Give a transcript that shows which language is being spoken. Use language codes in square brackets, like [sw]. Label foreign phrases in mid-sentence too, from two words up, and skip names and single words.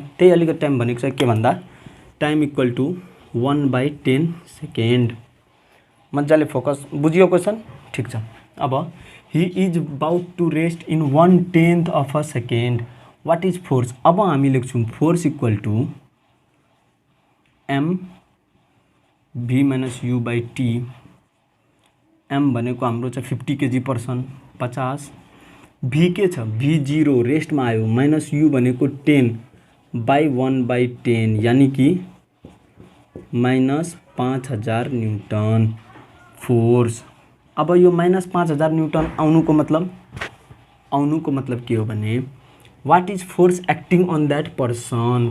[ne] त्यही अलिकति टाइम भनेको चाहिँ के भन्दा [en] time equal to 1/10 second. [ne] मजाले फोकस, बुझियो क्वेसन, ठिक छ। [en] अब he is about to rest in 1/10 of a second. what is force. [ne] अब हामी लेख्छौँ [en] force equal to m v minus u by t. [ne] एम भनेको हाम्रो छ 50 kg/s 50। भी के छ भी 0 रेस्टमा आयो [en] minus u [ne] भनेको 10 बाई 1/10 यानी कि [en] minus 5000 newton force. [ne] अब यो [en] minus 5000 newton [ne] आउनुको मतलब के हो भने [en] what is force acting on that person.